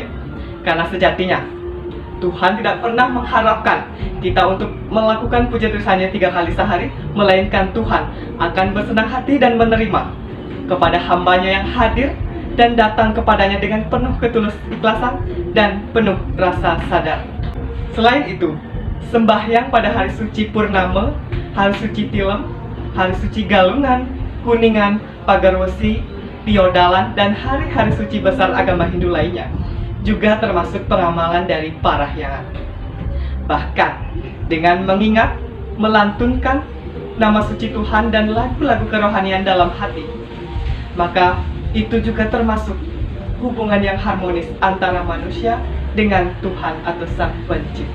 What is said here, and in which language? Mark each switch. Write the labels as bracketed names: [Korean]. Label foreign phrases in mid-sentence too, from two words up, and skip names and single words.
[Indonesian] Karena sejatinya Tuhan tidak pernah mengharapkan kita untuk melakukan puja Trisanya 3 kali sehari, melainkan Tuhan akan bersenang hati dan menerima kepada hambanya yang hadir dan datang kepadanya dengan penuh ketulus ikhlasan dan penuh rasa sadar. Selain itu, sembahyang pada hari suci Purnama, hari suci Tilem, hari suci Galungan, Kuningan, Pagarwesi, Piodalan, dan hari-hari suci besar agama Hindu lainnya juga termasuk peramalan dari Parahyangan. Bahkan dengan mengingat, melantunkan nama suci Tuhan dan lagu-lagu kerohanian dalam hati, maka itu juga termasuk hubungan yang harmonis antara manusia dengan Tuhan atau Sang Pencipta.